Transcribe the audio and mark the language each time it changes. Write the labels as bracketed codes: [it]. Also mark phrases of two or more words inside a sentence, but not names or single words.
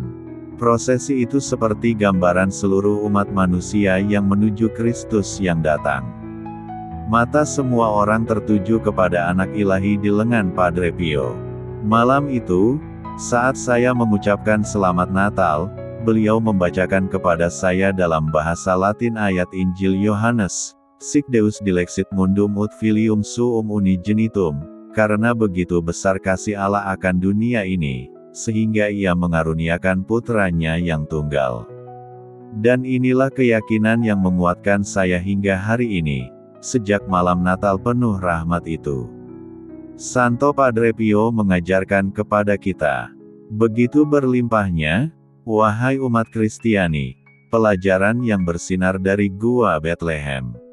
[id] Prosesi itu seperti gambaran seluruh umat manusia yang menuju Kristus yang datang. Mata semua orang tertuju kepada Anak Ilahi di lengan Padre Pio. Malam itu, saat saya mengucapkan Selamat Natal, beliau membacakan kepada saya dalam bahasa Latin ayat Injil Yohanes, [la] Sic Deus dilexit mundum ut filium suum unigenitum, [id] karena begitu besar kasih Allah akan dunia ini, sehingga ia mengaruniakan putranya yang tunggal. Dan inilah keyakinan yang menguatkan saya hingga hari ini, sejak malam Natal penuh rahmat itu. Santo Padre Pio mengajarkan kepada kita, begitu berlimpahnya, wahai umat Kristiani, pelajaran yang bersinar dari Gua Betlehem.